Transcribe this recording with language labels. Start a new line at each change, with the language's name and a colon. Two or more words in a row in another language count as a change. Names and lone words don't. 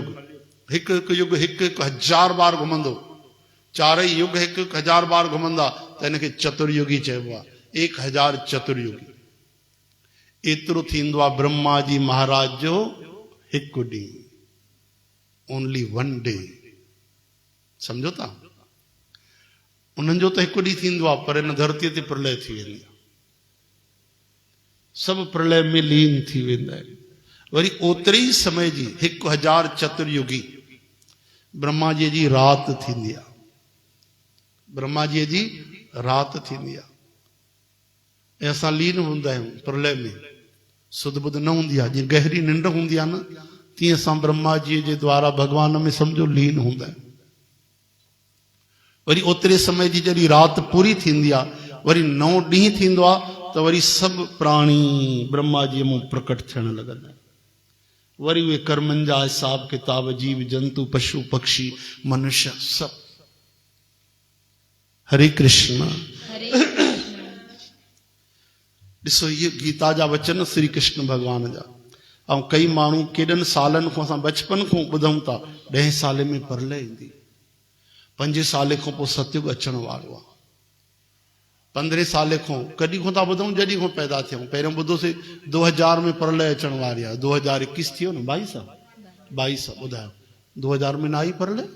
Sindhi: हिकु हिकु युग हिकु हिकु 1000 बार घुमंदो। 4 युग हिकु हिकु 1000 बार घुमंदा त हिनखे चतुर्युगी चइबो आहे। 1000 चतुर्युगी। एतिरो थींदो आहे ब्रह्मा जी महाराज जो हिकु ॾींहुं।
English: only 1 day.
Sindhi: समझो था? उन्हनि जो त हिकु ॾींहुं थींदो आहे पर हिन धरतीअ ते प्रलय थी वेंदी आहे। सभु प्रलय में लीन थी वेंदा आहिनि। वरी ओतिरे ई समय जी 1000 चतुर्युगी ब्रह्मा जी जी राति थींदी आहे। ब्रह्मा जी जी राति थींदी आहे ऐं असां लीन हूंदा आहियूं प्रलय में। सुध बुध न हूंदी आहे। जीअं गहरी निंड हूंदी आहे न तीअं असां ब्रह्मा जी जे द्वारा भगवान में सम्झो लीन हूंदा आहियूं। वरी ओतिरे समय जी जॾहिं राति पूरी थींदी आहे वरी 9 ॾींहुं थींदो आहे त वरी सभु प्राणी ब्रह्मा जी मूं प्रकट थियण लॻंदा आहिनि। वरी उहे कर्मनि जा हिसाब किताब जीव जंतु पशु पक्षी मनुष्य सभु। हरे कृष्ण। हरे ॾिसो ये गीता जा वचन श्री कृष्ण भगवान जा। ऐं कई माण्हू केॾनि सालनि खां असां बचपन खां ॿुधूं था 10 साल में परलय ईंदी, 5 साल खां पोइ सतयुग अचण वारो आहे, 15 साल खां कॾहिं खां था ॿुधूं जॾहिं खां पैदा थियूं। पहिरियों ॿुधोसीं 2000 में परलय अचण वारी आहे। 2021 थियो न 22 ॿुधायो 2000 में न आई परलय।